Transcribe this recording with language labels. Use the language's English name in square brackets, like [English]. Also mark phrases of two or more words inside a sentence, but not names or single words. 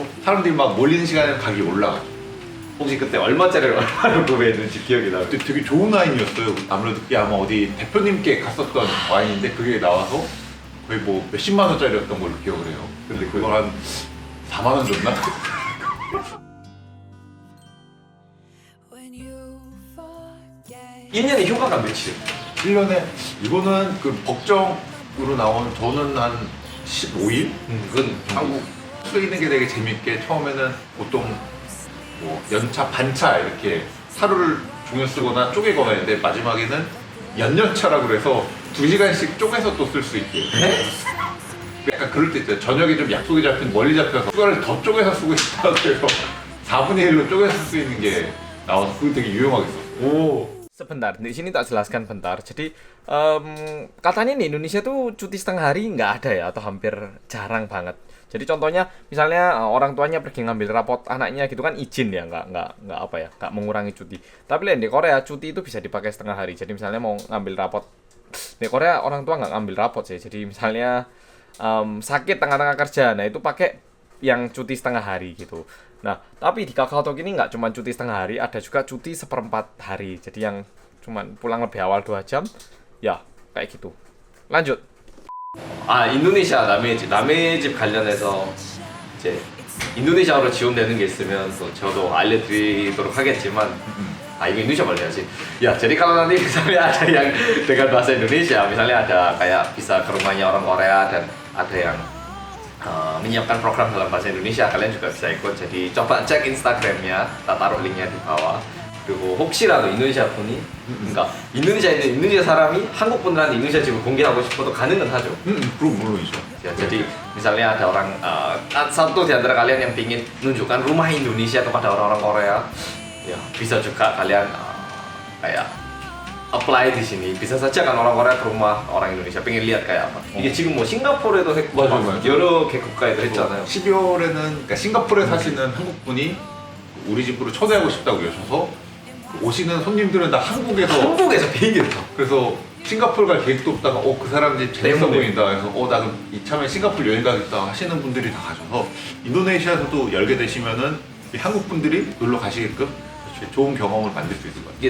[Korean] 되고 사람들이 막 몰리는 시간에 가격이 올라가. 혹시 그때 얼마짜리를 얼마로 구매했는지 기억이 나요? 그때 되게 좋은 와인이었어요. 아무래도 그게 아마 어디 대표님께 갔었던 와인인데 그게 나와서 거의 뭐 몇십만 원짜리였던 걸로 기억을 해요. 근데 그걸 한 4만 원 줬나? [English] When you forget [Korean] 1년에 휴가가 며칠? 1년에 이거는 그 법정으로 나온 저는 한 15일? 그건 한국 쓰이는 게 되게 재밌게 처음에는 보통 뭐 연차 반차 이렇게 하루를 종료 쓰거나 쪼개거나 했는데 마지막에는 연년차라고 그래서 2시간씩 쪼개서 또 쓸 수 있게 약간 그럴 때 있잖아요. 저녁에 좀 약속이 잡힌 멀리 잡혀서 휴가를 더 쪼개서 쓰고 싶다고 해서 4분의 1로 쪼개서 쓸 수 있는 게 나와서 그거 되게 유용하게 썼어요. 오. [Indonesian] Sebentar, di sini tak jelaskan bentar. Jadi katanya di Indonesia tuh cuti setengah hari nggak ada ya atau hampir jarang banget. Jadi contohnya misalnya orang tuanya pergi ngambil rapot anaknya gitu kan izin ya, nggak apa ya, nggak mengurangi cuti. Tapi lain di Korea cuti itu bisa dipakai setengah hari. Jadi misalnya mau ngambil rapot di Korea orang tua nggak ngambil rapot sih. Jadi misalnya sakit tengah-tengah kerja, nah itu pakai yang cuti setengah hari gitu. Nah, tapi di KakaoTalk ini nggak cuma cuti setengah hari, ada juga cuti seperempat hari. Jadi yang cuman pulang lebih awal 2 jam, ya kayak gitu. Lanjut. [Korean] 아 인도네시아 남의 집 관련해서 이제 인도네시아로 지원되는 게 있으면 또 저도 알려드리도록 하겠지만 이거 [Indonesian] Indonesia boleh ya sih ya jadi kalau nanti misalnya ada yang dengan bahasa Indonesia misalnya ada kayak bisa ke rumahnya orang Korea dan ada yang menyiapkan program dalam bahasa Indonesia kalian juga bisa ikut jadi coba cek Instagramnya tak taruh linknya di bawah [Korean] 그리고 혹시라도 인도네시아 분이 그러니까 인도네시아에 있는 인도네시아 사람이 한국 분들한테 인도네시아 집을 공개하고 싶어도 가능은 하죠. 그럼 물론이죠. [Indonesian] Ya, jadi misalnya ada orang satu di antara kalian yang ingin menunjukkan rumah Indonesia kepada orang-orang Korea, ya bisa juga kalian kayak apply di sini. Bisa saja kan orang Korea ke rumah orang Indonesia pengen lihat kayak apa. [Korean] 이게 지금 뭐 싱가포르에도 했고 맞아요. 여러 개국가에도 했잖아요. 12월에는 그러니까 싱가포르에 사시는 한국 분이 우리 집으로 초대하고 싶다고 그러셔서 오시는 손님들은 다 한국에서 비행기를 타. 그래서 싱가포르 갈 계획도 없다가 그 사람 집 재밌어 때문에. 보인다 그래서 나 그럼 이참에 싱가포르 여행 가겠다 하시는 분들이 다 가셔서 인도네시아에서도 열게 되시면은 이 한국 분들이 놀러 가시게끔 좋은 경험을 만들 수 있을 것 같아요.